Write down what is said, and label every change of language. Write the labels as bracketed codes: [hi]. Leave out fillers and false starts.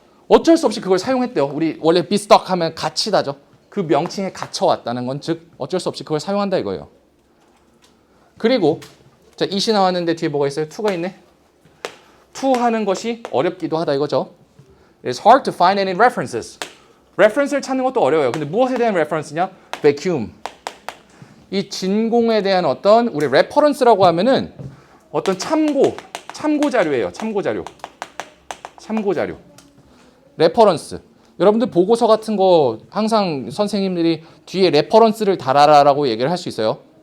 [ko] 어쩔 수 없이 그걸 사용했대요. 우리 원래 be stuck 하면 갇히다죠. 그 명칭에 갇혀왔다는 건 즉 어쩔 수 없이 그걸 사용한다 이거예요. 그리고 자, it이 나왔는데 뒤에 뭐가 있어요? to가 있네. to 하는 것이 어렵기도 하다 이거죠. [en] It's hard to find any references. [ko] reference를 찾는 것도 어려워요. 근데 무엇에 대한 reference냐? [en] vacuum. [ko] 이 진공에 대한 어떤 우리 reference라고 하면은 어떤 참고 자료예요. 참고 자료. [en] reference. [ko] 여러분들 보고서 같은 거 항상 선생님들이 뒤에 레퍼런스를 달아라라고 얘기를 할 수 있어요.